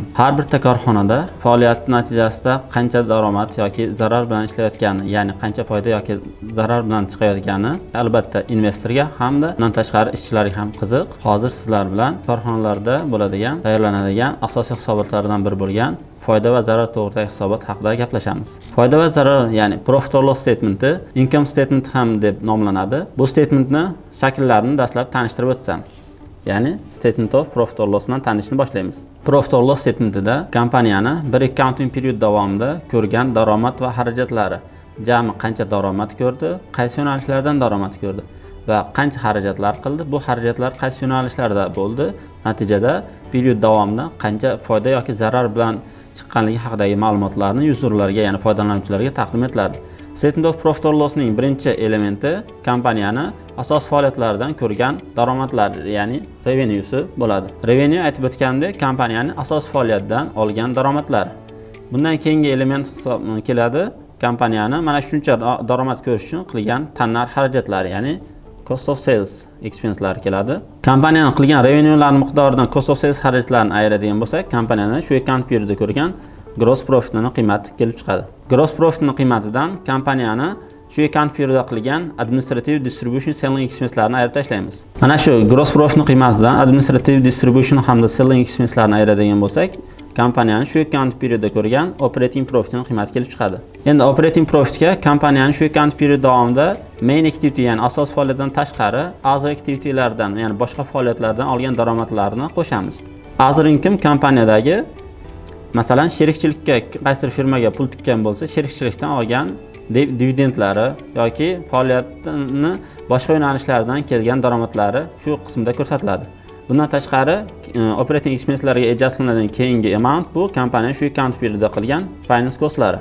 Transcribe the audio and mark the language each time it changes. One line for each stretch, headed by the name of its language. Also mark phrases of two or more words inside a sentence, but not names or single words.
Uzbek: Har bir korxonada faoliyat natijasida qancha daromad yoki zarar bilan ishlayotgani, ya'ni qancha foyda yoki zarar bilan chiqayotgani albatta investorga hamda bundan tashqari ishchilarga ham qiziq. Hozir sizlar bilan korxonalarda bo'ladigan, tayyorlanadigan asosiy hisobotlardan biri bo'lgan foyda va zarar to'g'risidagi hisobot haqida gaplashamiz. Foyda va zarar, ya'ni
English: profit or loss statementi, income statement
Uzbek: ham deb nomlanadi. Bu statementni shakllarini dastlab tanishtirib o'tsam. Ya'ni
English: statement of profit or loss
Uzbek: bilan tanishni boshlaymiz.
English: Profit or loss statementida
Uzbek: kompaniyani bir
English: accounting period
Uzbek: davomida ko'rgan daromad va xarajatlari, jami qancha daromad ko'rdi, qaysi yo'nalishlardan daromad ko'rdi va qancha xarajatlar qildi, bu xarajatlar qaysi yo'nalishlarda bo'ldi, natijada period davomida qancha foyda yoki zarar bilan chiqqanligi haqidagi ma'lumotlarni yuzurlarga, ya'ni foydalanuvchilarga taqdim etiladi.
English: Statement of profit or lossning
Uzbek: birinchi elementi kompaniyani asos faoliyatlaridan ko'rgan daromadlar, ya'ni revenuesi bo'ladi. Revenue aytib o'tgandek, kompaniyaning asos faoliyatdan olgan daromadlar. Bundan keyingi element keladi, kompaniyani mana shuncha daromad ko'rish uchun qilgan tanlar xarajatlari, ya'ni
English: cost of sales expense'lar
Uzbek: keladi. Kompaniyaning qilgan revenuelar miqdoridan
English: cost of sales
Uzbek: xarajatlarini ayiradigan bo'lsak, kompaniyaning shu
English: account periodida
Uzbek: ko'rgan
English: gross profitning
Uzbek: qiymati kelib chiqadi.
English: Gross profitning
Uzbek: qiymatidan kompaniyani shu
English: account periodida
Uzbek: qilgan
English: administrative distribution selling expense'larni
Uzbek: ayirib tashlaymiz. Mana shu
English: gross profitning
Uzbek: qiymatidan
English: administrative distribution
Uzbek: hamda
English: selling expense'larni
Uzbek: ayiradigan bo'lsak, kompaniyani shu
English: account periodida
Uzbek: ko'rgan
English: operating profitning
Uzbek: qiymati kelib chiqadi. Endi
English: operating profitga
Uzbek: kompaniyani shu
English: account period
Uzbek: davomida
English: main activity,
Uzbek: ya'ni asos faoliyatdan tashqari
English: other activity'lardan,
Uzbek: ya'ni boshqa faoliyatlardan olgan daromadlarni qo'shamiz.
English: Other income
Uzbek: kompaniyadagi, masalan, sherikchilikka qaysi firmaga pul tikkan bo'lsa, sherikchilikdan olgan dividendlari yoki faoliyatni boshqa yo'nalishlardan kelgan daromadlari shu qismda ko'rsatiladi. Bundan tashqari
English: operating expense'larga adjust
Uzbek: qilinadigan keyingi amount bu kompaniya shu
English: account periodida
Uzbek: qilgan
English: finance cost'lari.